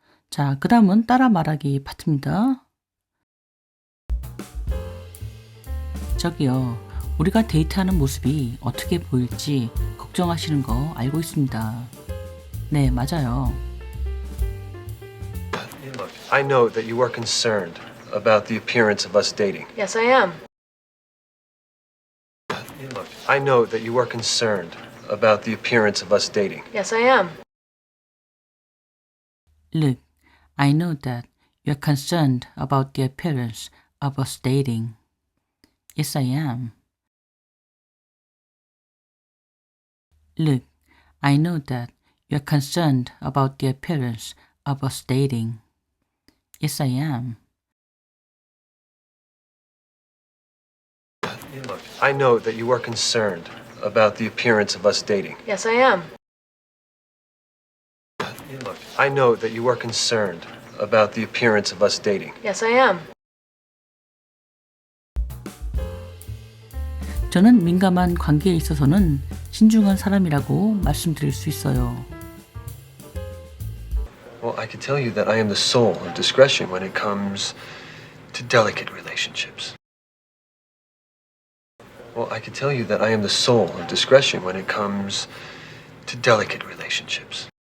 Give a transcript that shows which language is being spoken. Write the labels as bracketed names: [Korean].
[Korean] 자, 그 다음은 따라 말하기 파트입니다. 저기요, 우리가 데이트하는 모습이 어떻게 보일지 걱정하시는 거 알고 있습니다. 네, 맞아요. [English] Look, I know that you are concerned about the appearance of us dating. Yes, I am. Look, I know that you are concerned about the appearance of us dating. Yes, I am. Look, I know that you're concerned about the appearance of us dating. Yes, I am. Look, I know that you're concerned about the appearance of us dating. Yes, I am. Look, I know that you are concerned about the appearance of us dating. Yes, I am. Look, I know that you are concerned about the appearance of us dating. Yes, I am. [Korean] 저는 민감한 관계에 있어서는 신중한 사람이라고 말씀드릴 수 있어요. [English] Well, I can tell you that I am the soul of discretion when it comes to delicate relationships. Well, I can tell you that I am the soul of discretion when it comes to delicate relationships.